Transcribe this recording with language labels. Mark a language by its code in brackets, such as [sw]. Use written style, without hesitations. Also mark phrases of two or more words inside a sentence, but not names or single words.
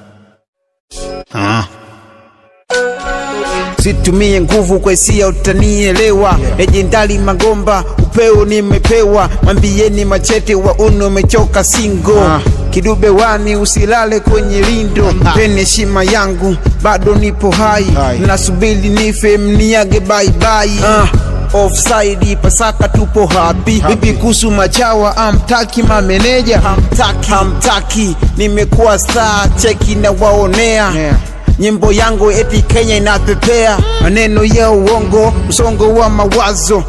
[sw] Situmie nguvu kwa hisia utanielewa. Legendari Magomba upeo nimepewa. Mwambieni Machete wa uno umechoka singo. Kidube wani usilale kwenye lindo. Peni heshima yangu bado nipo hai. Nasubiri nife mniage [en] bye bye. [sw] Offside Pasaka tupo happy. Bibi kusu machawa amtaki mameneja. Hamtaki nimekuwa star cheki na waonea. Nyimbo yangu eti Kenya inapepea. Maneno ya uongo, msongo wa mawazo.